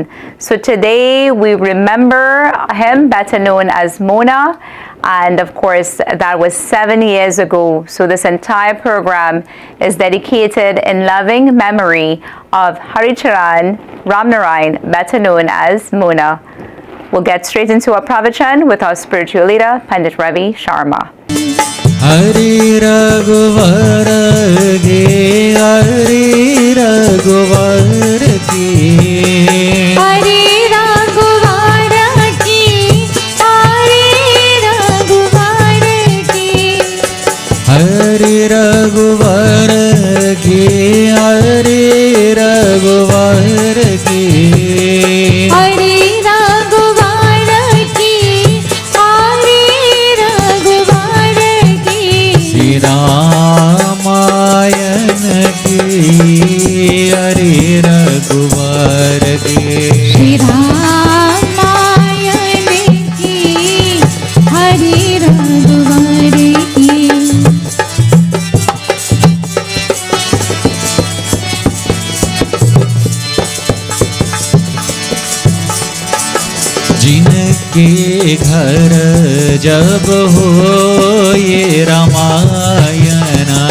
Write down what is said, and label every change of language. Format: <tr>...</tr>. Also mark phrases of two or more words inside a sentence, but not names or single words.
<en>So today we remember him, better known as Mona, and of course that was 7 years ago. So this entire program is dedicated in loving memory of Haricharan Ramnarayan, better known as Mona. We'll get straight into our pravachan with our spiritual leader, Pandit Ravi Sharma.</en> <hi>हरि रघुवर गे, हरि रघुवर गे, हरि रघुवर गे, हरि रघुवर गे, हरि रघुवर गे, हरि रघुवर गे, हरि रघुवर गे, हरि रघुवर गे, श्री रामायण की, हरि रघुवर गे, श्री रामायण की, हरि रघुवर गे. जिनके घर जब हो ये रामायण,</hi>